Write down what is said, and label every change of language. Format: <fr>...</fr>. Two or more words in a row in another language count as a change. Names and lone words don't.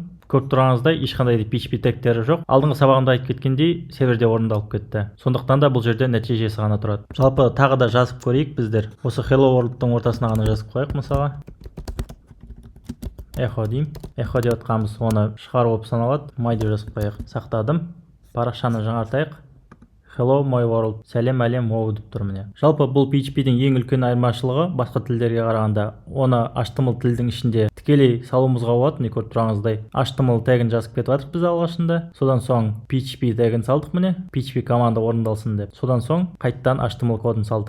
<kk>Көріп тұрғаныңыздай ешқандай PHP тегтері жоқ. Алдыңғы сабағымда айтып кеткендей серверде орындалып кетті. Сондықтан да бұл жерде нәтижесі ғана тұрады. Жалпы тағы да жазып көрейік біздер. Осы Hello World-тың ортасына ғана жазып қояйық мысалы. Echo деймін. Echo деп отқанымыз оны шығару болып саналады. My деп жазып қояйық. Сақтадым. Парақшаны жаңартайық.</kk> <en>Hello my world.</en> <kk>Сәлем әлем оу деп тұр міне. Жалпы бұл PHP-дің ең үлкен айырмашылығы басқа тілдерге қарағанда оны HTML тілдің ішінде тікелей салуымызға болады. Міне көріп тұрғаныңыздай HTML тегін жазып кетіп жатырмыз біз алғашында. Содан соң PHP тегін салдық міне. PHP команда орындалсын деп. Содан соң қайттан HTML кодын салдық.</kk>